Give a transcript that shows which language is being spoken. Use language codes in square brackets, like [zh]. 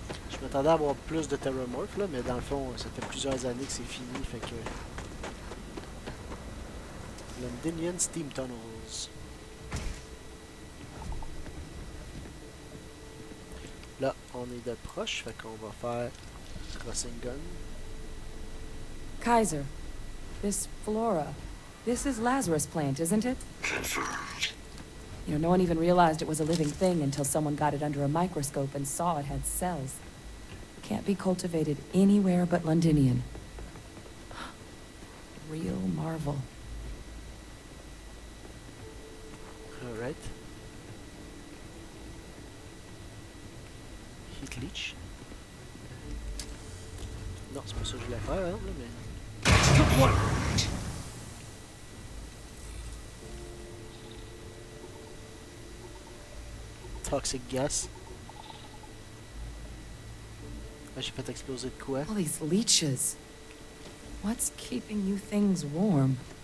[fr] Je m'attendais à avoir plus de terrormorphs là, mais dans le fond, ça fait plusieurs années que c'est fini, fait que... [en] Londinion Steam Tunnels. [fr] Là, on est de proche, fait qu'on va faire crossing gun. [en] Kaiser, this flora, this is Lazarus plant, isn't it? Confirmed. You know, no one even realized it was a living thing until someone got it under a microscope and saw it had cells. It can't be cultivated anywhere but Londinion. Real marvel. Alright. Heat leech. [fr] Non, c'est pas ça que je voulais faire, hein, là, mais... [en] Toxic gas. [fr] Ah, j'ai fait exploser de quoi? [en] All these leeches. What's keeping you things warm?